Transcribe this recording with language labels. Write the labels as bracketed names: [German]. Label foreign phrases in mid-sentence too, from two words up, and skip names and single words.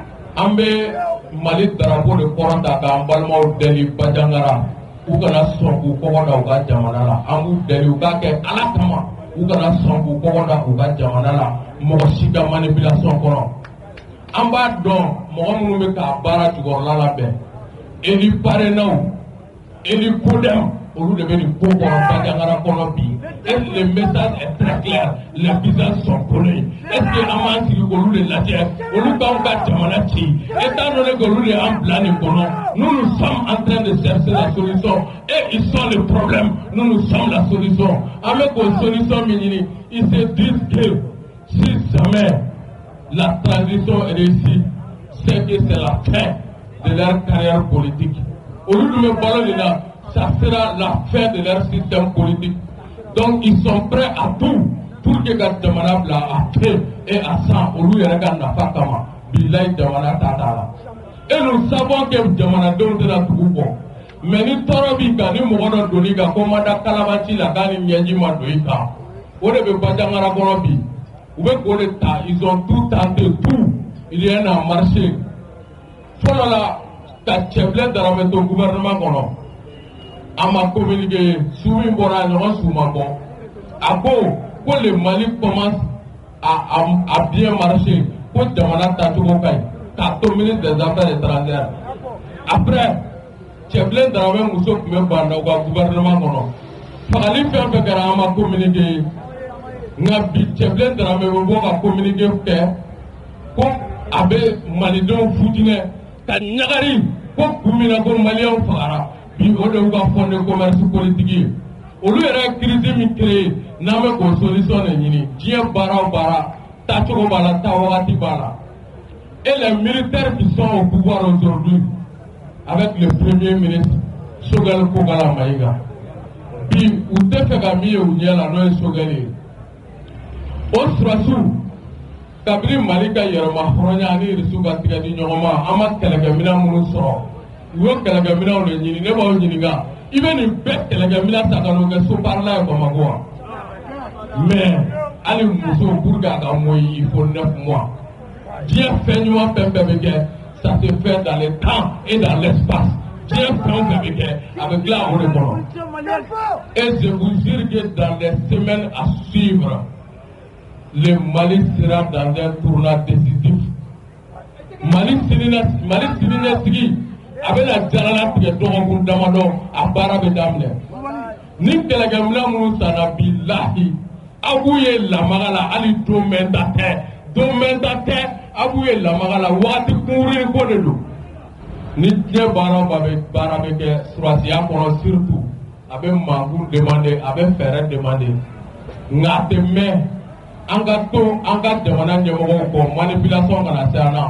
[Bambara] An bɛ Mali drapeau de kɔrɔta k'an balimaw deli Bajangara u kana sɔn k'u kɔgɔ da u ka jamana la an b'u deli u k'a kɛ ala kama u kana sɔn k'u kɔgɔ da u ka jamana la mɔgɔ si ka manipulation kɔnɔ. An b'a dɔn mɔgɔ minnu bɛ k'a baara jukɔrɔla labɛn Eli parrainaw Eli kodɛm olu de bɛ nin ko kɔnɔ Bajangara kɔnɔ bi. [French] Et le message est très clair, les visages sont connus. Est-ce que [Bambara] an b'an sigi k'olu de lajɛ olu k'anw ka jamana ci [French] étant donné [Bambara] k'olu de y'an bila nin kɔnɔ [French] nous sommes en train de chercher la solution et ils sont le problème, nous sommes la solution. [Bambara] An bɛ k'o solution min ɲini [French] ils se disent que si jamais la transition est réussie c'est que c'est la fin de leur carrière politique. [Bambara] Olu dun bɛ balo nin na [French] ça sera la fin de leur système politique. Donc ils sont prêts à tout pour que [Bambara] ka jamana bila [French] à paix et à sang [Bambara] olu yɛrɛ ka nafa kama bilayi jamana t'a la. Et nous savons que jamanadenw tɛna tugu kɔ mais ni tɔɔrɔ b'i kan ni mɔgɔ dɔ donn'i kan ko ma da kalabanci la k'a ni ɲɛji ma don i kan o de bɛ Bajangara kɔnɔ bi u bɛ k'o de ta [French] ils ont tout tenté tout il y en a marché [Bambara] fɔlɔ la ka Cɛbilen Daramɛ to gouvernement kɔnɔ. A ma communiqué su min bɔra a ɲɔgɔn su ma bɔ a ko [French] le Mali commence à bien marcher [Bambara] ko jamana tacogo ka ɲi k'a to [French] ministre des affaires étrangères. [Bambara] Après Cɛbilen Daramɛ muso tun bɛ ban u ka gouvernement kɔnɔ fagali fɛn fɛn kɛra an ma communiqué nka bi Cɛbilen Daramɛ bɛ bɔ ka communiqué kɛ ko a bɛ malidenw futinɛ ka ɲagari ko kun min na ko maliyɛnw fagara. Bi o de y'u ka [French] fond de commerce politique [Bambara] ye olu yɛrɛ crise min créé n'an bɛ k'o solution de ɲini diɲɛ baara o baara taacogo b'a la taa wagati b'a la [French] et les militaires qui sont au pouvoir aujourd'hui avec le premier ministre Choguel Kogala Maïga [Bambara] bi u tɛ fɛ ka min ye u ɲɛ la n'o ye Choguel ye o surasiw kabini Mali ka yɛrɛma hɔrɔnya ani Irisiw ka tigɛ di ɲɔgɔn ma an ma kɛlɛkɛminɛn minnu sɔrɔ u y'o kɛlɛkɛminɛnw de ɲini ne b'aw ɲininka i bɛ nin bɛɛ kɛlɛkɛminɛn ta ka n'o kɛ Soparla ye Bamakɔ wa mais hali muso [French] pour que [Bambara] a ka mɔyi [French] il faut 9 mois [Bambara] diɲɛ fɛn ɲuman fɛn fɛn bɛ kɛ [French] ça se fait dans le temps et dans l'espace [Bambara] diɲɛ fɛn o fɛn bɛ kɛ a bɛ dilan o de kɔnɔ [French] et je vous jure que dans les semaines à suivre le Mali sera dans un tournant décisif [Bambara] Mali sini ɲɛsigi a bɛna jaralatigɛ dɔgɔkun damadɔ a baara bɛ daminɛ ni kɛlɛkɛminɛn minnu sanna bilahi aw b'u ye lamaga la hali don mɛn ta tɛ aw b'u ye lamaga la wagati kunkurunin ko de don ni diɲɛ baara o baara bɛ kɛ surasiya kɔnɔ surtout a bɛ mankutu demander a bɛ fɛɛrɛ demander nka a tɛ mɛn an ka to an ka jamana ɲɛmɔgɔw kɔ manipulation kana se an na.